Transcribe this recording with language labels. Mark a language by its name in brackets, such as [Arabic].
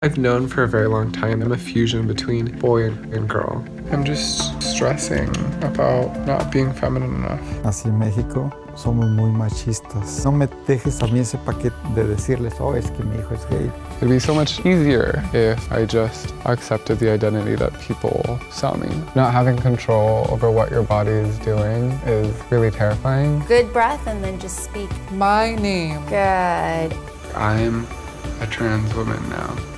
[English] I've known for a very long time I'm a fusion between boy and girl. I'm just stressing about not being feminine enough. [Spanish] Así en México somos muy machistas. No me dejes a mí ese paquete de decirles, oh, es que mi hijo es gay. [English] It'd be so much easier if I just accepted the identity that people saw me. Not having control over what your body is doing is really terrifying. Good breath and then just speak. My name. Good. I'm a trans woman now.